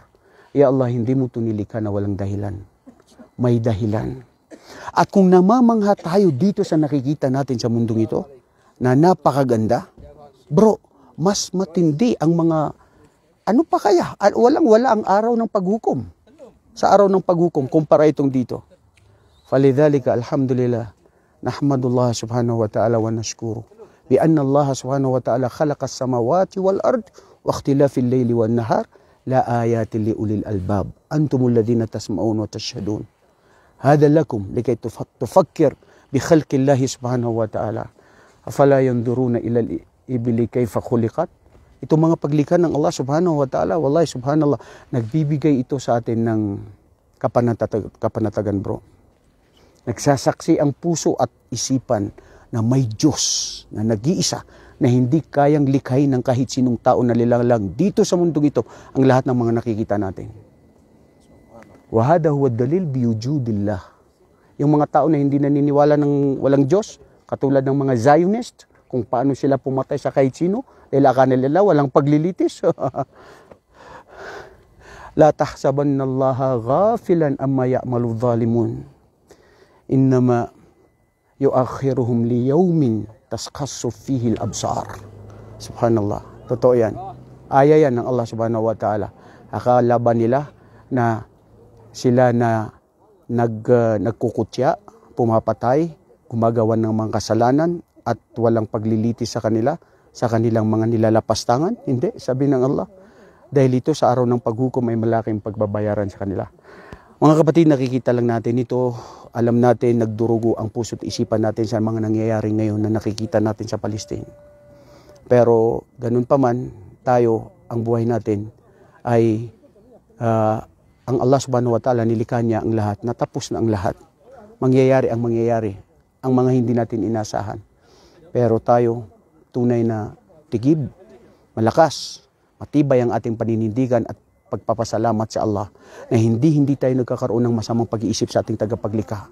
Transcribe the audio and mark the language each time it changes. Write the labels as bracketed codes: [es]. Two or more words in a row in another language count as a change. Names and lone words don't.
[ar] يا الله, [tl] hindi mo ito nilikha na walang dahilan. May dahilan. At kung namamangha tayo dito sa nakikita natin sa mundong ito, na napakaganda, bro, mas matindi ang mga, ano pa kaya? Walang-wala ang araw ng paghukom. Sa araw ng paghukom, kumpara itong dito. [ar] فلذلك الحمد لله نحمد الله سبحانه وتعالى ونشكره. بأن الله سبحانه وتعالى خلق السماوات والأرض واختلاف الليل والنهار لآيات لأولي الألباب. أنتم الذين تسمعون وتشهدون هذا لكم لكي تفكر بخلق الله سبحانه وتعالى. أفلا ينظرون إلى الإبل كيف خلقت. [tl] Itong mga paglikha ng Allah [ar] سبحانه وتعالى والله سبحان الله, [tl] nagbibigay ito sa atin ng kapanatagan, bro. Nagsasaksi ang puso at isipan na may Diyos na nag-iisa na hindi kayang likhain ng kahit sinong tao na lilang dito sa mundong ito ang lahat ng mga nakikita natin. [ar] وهذا هو دليل بوجود الله. [tl] Yung mga tao na hindi naniniwala ng walang Diyos, katulad ng mga Zionist, kung paano sila pumatay sa kahit sino, dahil akala nila walang paglilitis. [ar] لا تحسبن الله غافلا عما يعمل الظالمون. إنما يؤخرهم ليوم تشخص فيه الأبصار. Subhanallah. [tl] Totoo yan. Aya yan ng Allah [ar] سبحانه وتعالى. [tl] Akala ba nila na sila na nagkukutya, pumapatay, gumagawa ng mga kasalanan at walang paglilitis sa kanila, sa kanilang mga nilalapastangan? Hindi, sabi ng Allah. Dahil ito sa araw ng paghukom ay malaking pagbabayaran sa kanila. Mga kapatid, nakikita lang natin ito. Alam natin, nagdurugo ang puso't isipan natin sa mga nangyayari ngayon na nakikita natin sa Palestine. Pero ganun pa man, tayo, ang buhay natin ay ang Allah [ar] سبحانه وتعالى, [tl] nilikha niya ang lahat, natapos na ang lahat. Mangyayari ang mangyayari, ang mga hindi natin inasahan. Pero tayo, tunay na tigib, malakas, matibay ang ating paninindigan at pagpapasalamat sa Allah na hindi tayo nagkakaroon ng masamang pag-iisip sa ating tagapaglikha.